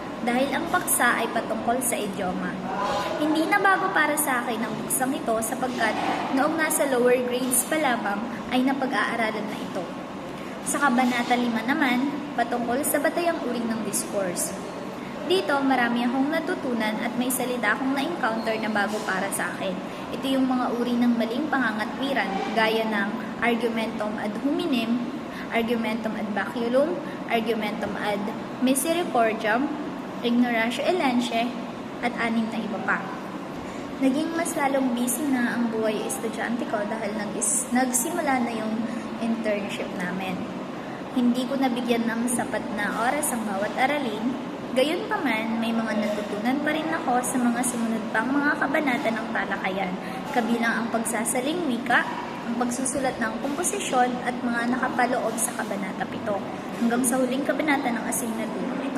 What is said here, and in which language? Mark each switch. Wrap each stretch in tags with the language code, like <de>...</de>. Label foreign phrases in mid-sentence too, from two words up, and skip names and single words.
<tl>Dahil ang paksa ay patungkol sa idioma. Hindi na bago para sa akin ang buksang ito sapagkat noong nasa</tl> <en>lower grades</en> <tl>pa lamang ay napag-aaralan na ito. Sa kabanata 5 naman, patungkol sa batayang uri ng discourse. Dito marami akong natutunan at may salita akong na-encounter na bago para sa akin. Ito yung mga uri ng maling pangangatwiran gaya ng</tl> <la>argumentum ad hominem, argumentum ad baculum, argumentum ad misericordiam, ignoratio elenche,</la> <tl>at 6 na iba pa. Naging mas lalong busy na ang buhay estudyante ko dahil nagsimula na yung internship namin. Hindi ko nabigyan ng sapat na oras ang bawat aralin, Gayunpaman, may mga natutunan pa rin ako sa mga sumunod pang mga kabanata ng talakayan, kabilang ang pagsasaling wika, ang pagsusulat ng komposisyon at mga nakapaloob sa kabanata 7 hanggang sa huling kabanata ng asignaturang ito.</tl>